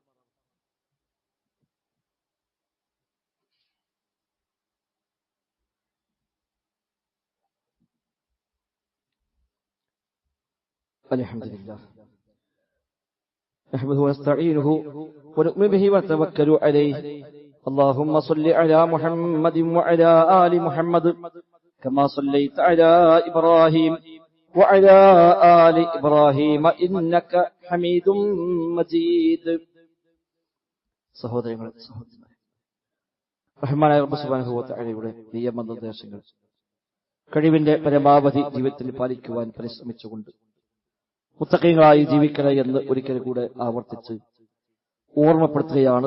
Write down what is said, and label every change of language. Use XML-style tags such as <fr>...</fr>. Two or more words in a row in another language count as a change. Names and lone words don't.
<ar>الحمد لله نحمده ونستعينه ونؤمن به ونتوكل عليه. اللهم صل على محمد وعلى آل محمد كما صليت على إبراهيم وعلى آل إبراهيم إنك حميد مجيد.</ar> <ml>സഹോദരങ്ങളെ, റഹ്മാനായ റബ്ബ്</ml> <ar>سبحانه و تعالى</ar> <ml>നിയമനിർദ്ദേശങ്ങൾ കഴിവിന്റെ പരമാവധി ജീവിതത്തിൽ പാലിക്കുവാൻ പരിശ്രമിച്ചുകൊണ്ട് മുത്തഖീങ്ങളായി ജീവിക്കണം എന്ന് ഒരിക്കൽ കൂടെ ആവർത്തിച്ച് ഓർമ്മപ്പെടുത്തുകയാണ്.</ml>